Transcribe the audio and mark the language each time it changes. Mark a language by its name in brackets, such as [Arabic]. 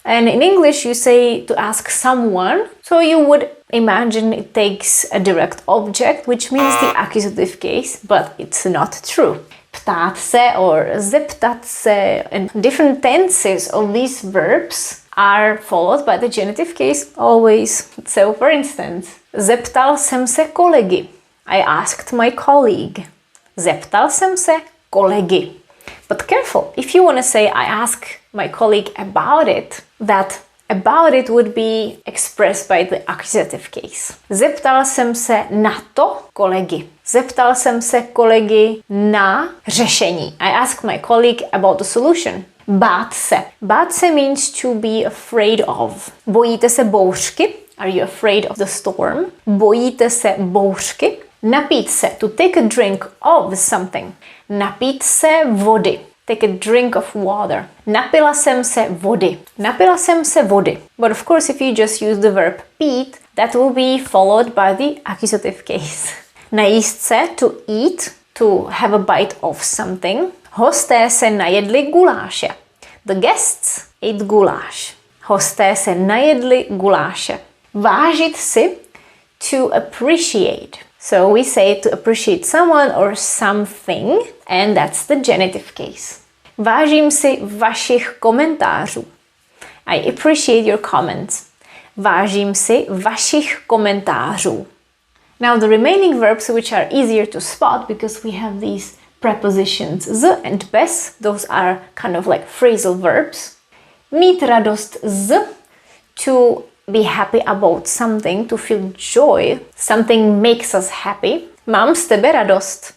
[English] And in English you say to ask someone. So you would imagine it takes a direct object, which means the accusative case, but it's not true. [Czech] Ptát se [English] or [Czech] zeptat se, [English] and different tenses of these verbs are followed by the genitive case always. So for instance, [Czech] zeptal jsem se kolegy. [English] I asked my colleague. [Czech] Zeptal jsem se kolegy. [English] But careful, if you want to say I ask my colleague about it, that about it would be expressed by the accusative case. [Czech] Zeptal jsem se na to kolegy. Zeptal jsem se kolegy na řešení. [English] I asked my colleague about the solution. [Czech] Bát se. Bát se [English] means to be afraid of. [Czech] Bojíte se bouřky? [English] Are you afraid of the storm? [Czech] Bojíte se bouřky? Napít se. [English] To take a drink of something. [Czech] Napít se vody. [English] Take a drink of water. [Czech] Napila jsem se vody. Napila jsem se vody. [English] But of course, if you just use the verb pít, that will be followed by the accusative case. [Czech] Najíst se, [English] to eat, to have a bite of something. [Czech] Hosté se najedli guláše. [English] The guests ate goulash. [Czech] Hosté se najedli guláše. Vážit si, [English] to appreciate. So we say to appreciate someone or something, and that's the genitive case. [Czech] Vážím si vašich komentářů. [English] I appreciate your comments. [Czech] Vážím si vašich komentářů. [English] Now the remaining verbs which are easier to spot because we have these prepositions z and bez, those are kind of like phrasal verbs. [Czech] Mít radost z, [English] to be happy about something, to feel joy. Something makes us happy. [Czech] Mám z tebe radost.